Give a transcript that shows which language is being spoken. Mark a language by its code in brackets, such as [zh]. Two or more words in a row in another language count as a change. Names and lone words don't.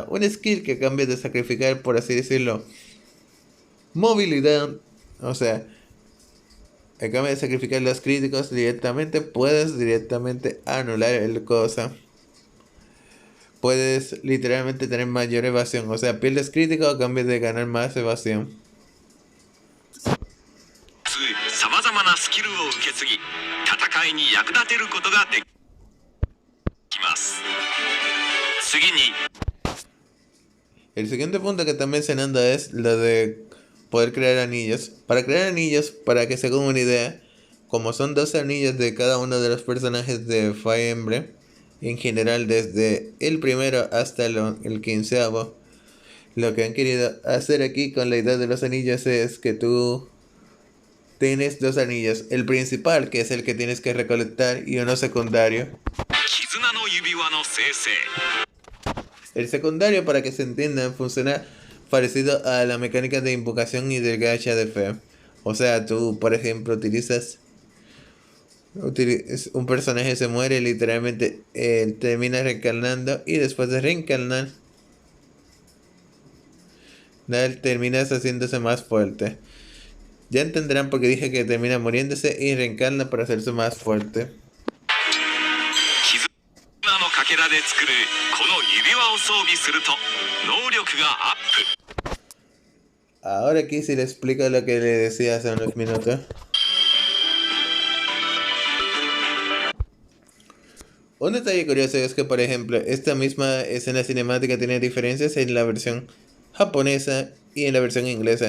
[es] Una skill que cambia de sacrificar, por así decirlo, movilidad. O sea, en cambio de sacrificar los críticos directamente, puedes directamente anular el cosa. Puedes literalmente tener mayor evasión. O sea, pierdes crítico a cambio de ganar más evasión. [ja] さまざまなスキルを受け継ぎ戦いに役立てることができます。次に [es] El siguiente punto que está mencionando es lo de poder crear anillos. Para crear anillos, para que se hagan una idea, como son 12 anillos de cada uno de los personajes de Fire Emblem, en general desde el primero hasta el 15º, lo que han querido hacer aquí con la idea de los anillos es que tú tienes dos anillos, el principal que es el que tienes que recolectar y uno secundario. [ja] 絆の指輪の生成 [es] El secundario, para que se entiendan, funciona parecido a la mecánica de invocación y del gacha de fe. O sea, tú, por ejemplo, un personaje se muere, literalmente termina reencarnando y después de reencarnar, terminas haciéndose más fuerte. Ya entenderán por qué dije que termina muriéndose y reencarna para hacerse más fuerte. [ja] 絆のかけらで作るこの指輪を装備すると能力がアップ [es] Ahora aquí sí le explico lo que le decía hace unos minutos. Un detalle curioso es que, por ejemplo, esta misma escena cinemática tiene diferencias en la versión japonesa y en la versión inglesa.